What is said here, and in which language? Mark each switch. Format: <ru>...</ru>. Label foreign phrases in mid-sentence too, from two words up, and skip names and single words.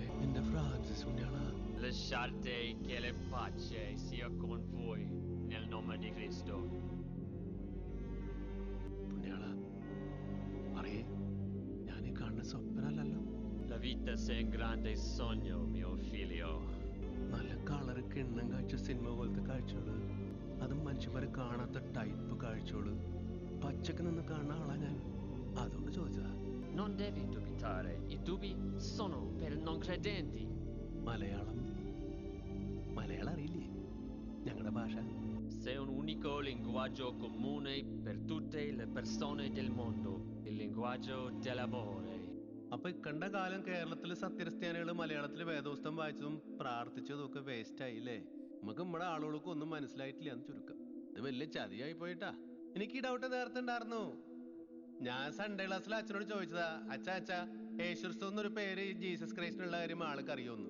<ml>എന്റെ ഫ്രാൻസിസ് പുണ്യാളാ.</ml> <it>Lasciate che la pace sia con voi nel nome di Cristo.</it> <ml>പുണ്യാളാ, പറയേ, ഞാനീ കാണുന്ന സ്വപ്നല്ലല്ലോ.</ml> <it>La vita sei un grande sogno, mio figlio.</it> <ml>നല്ല കളറ് കിണ്ണം കാഴ്ച സിനിമ പോലത്തെ കാഴ്ചകള്, അതും മനുഷ്യന്മാരെ കാണാത്ത ടൈപ്പ് കാഴ്ചകള്. പച്ചക്ക് നിന്ന് കാണുന്ന ആളാ ഞാൻ, അതുകൊണ്ട് ചോദിച്ചതാ.</ml> <it>Non devi dubitare, i dubbi sono per non credenti.</it> <ml>മലയാളം അറിയില്ലേ ഞങ്ങളുടെ ഭാഷ?</ml> <it>Sei un unico linguaggio comune per tutte le persone del mondo, il linguaggio dell'amore.</it> <ml>അപ്പൊ ഇക്കണ്ട കാലം കേരളത്തിലെ സത്യക്രിസ്ത്യാനികൾ മലയാളത്തിലെ വേദോസ്തം വായിച്ചതും പ്രാർത്ഥിച്ചതും ഒക്കെ വേസ്റ്റ് ആയില്ലേ? നമുക്ക് നമ്മുടെ ആളുകൾക്ക് ഒന്നും മനസ്സിലായിട്ടില്ല എന്ന് ചുരുക്കം. ഇത് വലിയ ചതിയായി പോയിട്ടാ. എനിക്ക് ഈ ഡൗട്ട് നേരത്തെ ഉണ്ടായിരുന്നു. ഞാൻ സൺഡേ ക്ലാസ്സിൽ അച്ഛനോട് ചോദിച്ചതാ, അച്ഛാ യേശുക്രിസ്തു എന്നൊരു പേര് ജീസസ് ക്രൈസ്റ്റിനുള്ള കാര്യം ആൾക്ക് അറിയോന്ന്.</ml>